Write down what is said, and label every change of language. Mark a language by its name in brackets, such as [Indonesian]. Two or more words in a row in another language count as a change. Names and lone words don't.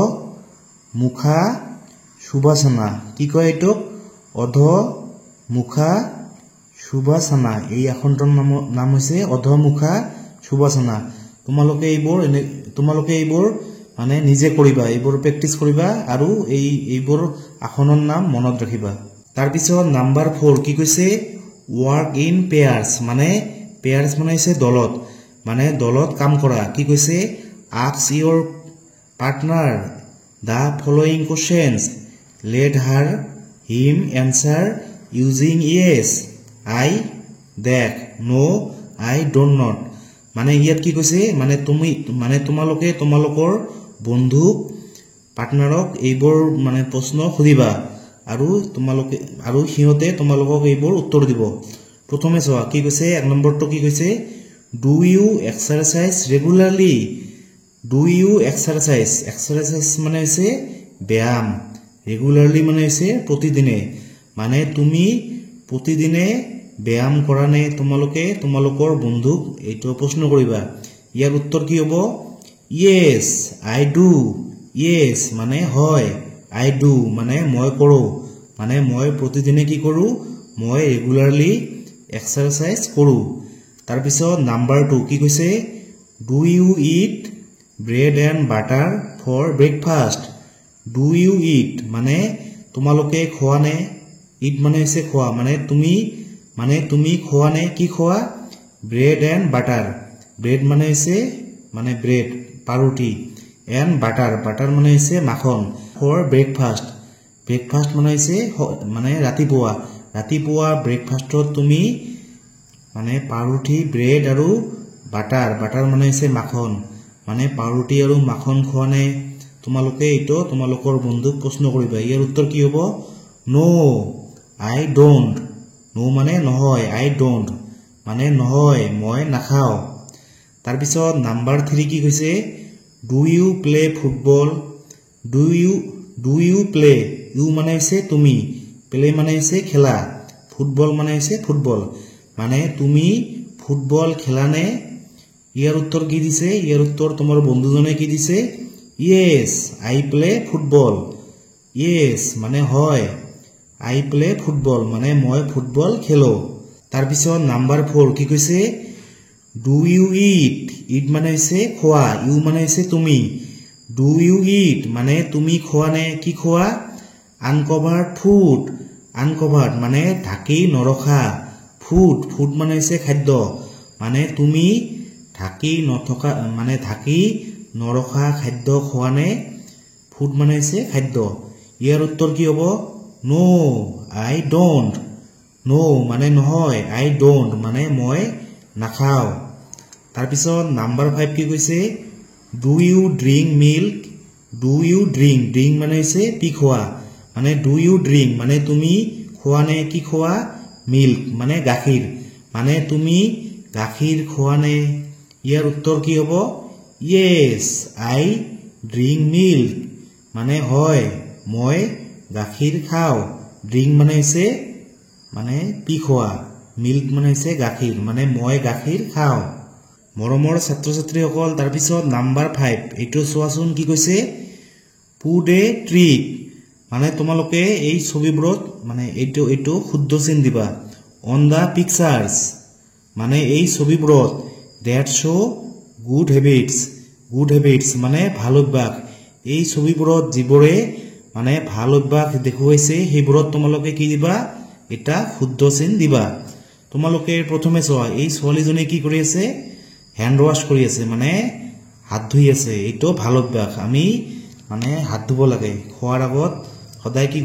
[Assamese] মুখা শুভাসনা কি কয় এইটো অধ মুখা শুভাসনা এই আসনটোৰ নাম হৈছে অধ মুখা শুভাসনা তোমালোকে এইবোৰ মানে নিজে কৰিবা এইবোৰ প্ৰেক্টিস কৰিবা আৰু এইবোৰ আসনৰ নাম মনত ৰাখিবা তাৰ পিছত নাম্বাৰ 4 কি কৈছে [English] work in pairs [Assamese] মানে পেয়ার্স মানে হৈছে দলত কাম কৰা কি কৈছে [English] ask your partner the following questions let him answer using yes I that no I don't not [Assamese] মানে ইয়াত কি কৈছে মানে তুমি মানে তোমালোকে তোমালোকৰ বন্ধুক পাৰ্টনাৰক এইবোৰ মানে প্ৰশ্ন খুদিবা আৰু তোমালোকে আৰু হিয়তে তোমালোকক এইবোৰ উত্তৰ দিব প্ৰথমে চোৱা কি কৈছে এক নম্বৰটো কি কৈছে [English] do you exercise regularly do you exercise [Assamese] মানে হৈছে ব্যায়াম regularly মানে হৈছে প্ৰতিদিনে মানে তুমি প্ৰতিদিনে ব্যায়াম কৰা নে তোমালোকে তোমালোকৰ বন্ধুক এইটো প্ৰশ্ন কৰিবা ইয়াৰ উত্তৰ কি হ'ব [English] yes I do [Assamese] yes মানে হয় [English] I do [Assamese] মানে মই কৰো মানে মই প্ৰতিদিনে কি কৰো মই [English] regularly exercise [Assamese] কৰো তাৰ পিছত নাম্বাৰ 2 কি কৈছে [English] do you eat bread and butter for breakfast do you eat [Assamese] মানে তোমালোকে খোৱা নে eat মানে হৈছে খোৱা মানে তুমি খোৱা নে কি খোৱা [English] bread and butter [Assamese] bread মানে হৈছে মানে bread পাৰুটি [English] and butter [Assamese] মানে হৈছে মাখন [English] for breakfast [Assamese] মানে হৈছে মানে ৰাতিপুৱা ব্ৰেকফাষ্টত তুমি মানে পাৰুটি bread আৰু butter মানে হৈছে মাখন মানে পাৰুটি আৰু মাখন খোৱা নে তোমালোকে এইটো তোমালোকৰ বন্ধুক প্ৰশ্ন কৰিবা ইয়াৰ উত্তৰ কি হ'ব no [English] I don't no [Assamese] মানে নহয় [English] I don't [Assamese] মানে নহয় মই নাখাও তাৰ পিছত নাম্বাৰ 3 কি কৈছে [English] do you play football do you play you [Assamese] মানে হৈছে তুমি play মানে হৈছে খেলা ফুটবল মানে হৈছে ফুটবল মানে তুমি ফুটবল খেলা নে ইয়াৰ উত্তৰ কি দিছে ইয়াৰ উত্তৰ তোমাৰ বন্ধুজনে কি দিছে [English] yes I play football yes [Assamese] মানে হয় [English] I play football [Assamese] মানে মই ফুটবল খেলো তাৰ পিছত নাম্বাৰ 4 কি কৈছে [English] do you eat [Assamese] মানে হৈছে খোৱা you মানে হৈছে তুমি [English] do you eat [Assamese] মানে তুমি খোৱা নে কি খোৱা [English] uncovered food [Assamese] uncovered মানে ঢাকি নৰখা food মানে হৈছে খাদ্য মানে তুমি ঢাকি নথকা মানে ঢাকি নৰখা খাদ্য খোৱা নে food মানে হৈছে খাদ্য ইয়াৰ উত্তৰ কি হ'ব [English] no I don't no [Assamese] মানে নহয় [English] I don't [Assamese] মানে মই নাখাও তাৰ পিছত নাম্বাৰ 5 কি কৈছে [English] do you drink milk do you drink [Assamese] মানে হৈছে পি খোৱা মানে [English] do you drink [Assamese] মানে তুমি খোৱা নে কি খোৱা milk মানে গাখীৰ মানে তুমি গাখীৰ খোৱা নে ইয়াৰ উত্তৰ কি হ'ব [English] yes I drink milk [Assamese] মানে হয় মই গাখীৰ খাও drink মানে হৈছে মানে পি খোৱা milk মানে হৈছে গাখীৰ মানে মই গাখীৰ খাও মৰমৰ ছাত্ৰ ছাত্ৰীসকল তাৰ পিছত নাম্বাৰ 5 এইটো চোৱাচোন কি কৈছে [English] put a trick [Assamese] মানে তোমালোকে এই ছবিবোৰত মানে এইটো শুদ্ধ চিন দিবা [English] on the pictures [Assamese] মানে এই ছবিবোৰত [English] that show good [Assamese] habits মানে ভাল অভ্যাস এই ছবিবোৰত যিবোৰে মানে ভাল অভ্যাস দেখুৱাইছে সেইবোৰত তোমালোকে কি দিবা এটা শুদ্ধ চিন দিবা তোমালোকে প্ৰথমে চোৱা এই ছোৱালীজনী কি কৰি আছে [English] hand wash [Assamese] কৰি আছে মানে হাত ধুই আছে এইটো ভাল অভ্যাস আমি মানে হাত ধুব লাগে খোৱাৰ আগত সদায় কি